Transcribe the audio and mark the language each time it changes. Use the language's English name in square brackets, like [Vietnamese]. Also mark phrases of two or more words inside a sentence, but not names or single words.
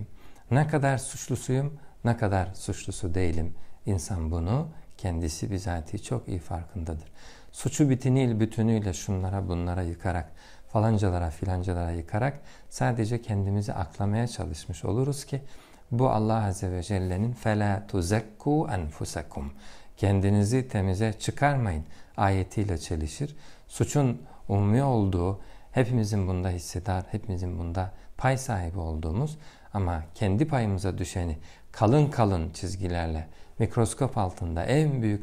[Turkish] Ne kadar suçlusuyum, ne kadar suçlusu değilim? İnsan bunu kendisi bizatihi çok iyi farkındadır. Suçu bütünüyle şunlara bunlara yıkarak, falancalara filancalara yıkarak sadece kendimizi aklamaya çalışmış oluruz ki bu [Arabic] الله عز وجل'nin فَلَا تُزَكُّوا أَنْفُسَكُمْ [Turkish] kendinizi temize çıkarmayın ayetiyle çelişir. Suçun umumi olduğu, hepimizin bunda hissedar, hepimizin bunda pay sahibi olduğumuz ama kendi payımıza düşeni kalın kalın çizgilerle, mikroskop altında en büyük